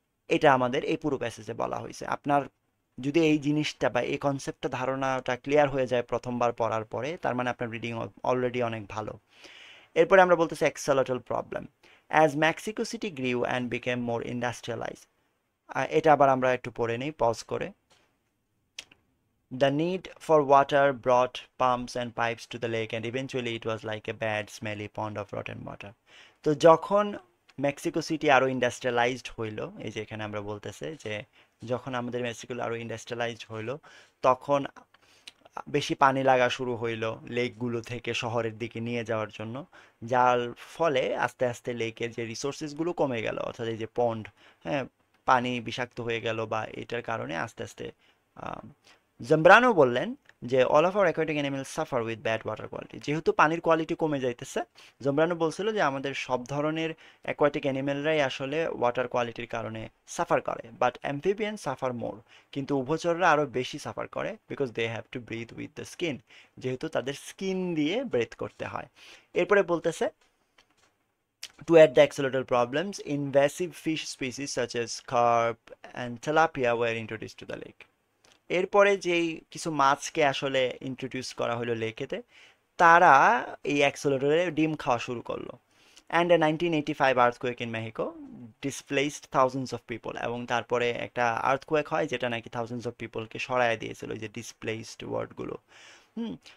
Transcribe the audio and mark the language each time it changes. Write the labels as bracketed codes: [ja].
[bn] এটা আমাদের এই পুরো প্যাসেজে বলা হয়েছে। আপনার যদি এই জিনিসটা বা এই কনসেপ্টটা, ধারণাটা ক্লিয়ার হয়ে যায় প্রথমবার পড়ার পরে, তার মানে আপনার রিডিং অলরেডি অনেক ভালো। এরপরে আমরা বলতেছি [en] Axolotl problem. As Mexico City grew and became more industrialize. [bn] এটা আবার আমরা একটু পড়ে নিই পজ করে। [en] The need for water brought pumps and pipes to the lake and eventually it was like a bad smelly pond of rotten water। [bn] তো যখন Mexico city আরো ইন্ডাস্ট্রিয়ালাইজড হইলো, এই যে এখানে আমরা বলতেছে যে যখন আমাদের মেক্সিকো আরো ইন্ডাস্ট্রিয়ালাইজড হইলো, তখন বেশি পানি লাগা শুরু হইলো লেকগুলো থেকে শহরের দিকে নিয়ে যাওয়ার জন্য, যার ফলে আস্তে আস্তে লেকের যে রিসোর্সেসগুলো কমে গেল, অর্থাৎ এই যে পন্ড, হ্যাঁ, পানি বিষাক্ত হয়ে গেল, বা এটার কারণে আস্তে আস্তে জাম্ব্রানো বললেন যে [en] All of our aquatic animals suffer with bad water quality. [bn] যেহেতু পানির কোয়ালিটি কমে যাইতেছে, জাম্ব্রানো বলছিল যে আমাদের সব ধরনের অ্যাকোয়াটিক অ্যানিমেলরাই আসলে ওয়াটার কোয়ালিটির কারণে সাফার করে, [en] But amphibian suffer more. [bn] কিন্তু উভচররা আরও বেশি সাফার করে, [en] because they have to breathe with the skin, [bn] যেহেতু তাদের স্কিন দিয়ে ব্রেথ করতে হয়। এরপরে বলতেছে [en] to add the axolotl problems, invasive fish species such as carp and tilapia were introduced to the lake। [bn] এরপরে যেই কিছু মাছকে আসলে ইন্ট্রোডিউস করা হলো লেকেতে, তারা এই অ্যাক্সোলোটলে ডিম খাওয়া শুরু করলো। [en] And a 1985 earthquake in Mexico displaced thousands of people. [bn] এবং তারপরে একটা আর্থকুয়েক হয় যেটা নাকি থাউজেন্ডস অফ পিপলকে সরায় দিয়েছিল, ওই যে ডিসপ্লেসড ওয়ার্ডগুলো। হুম।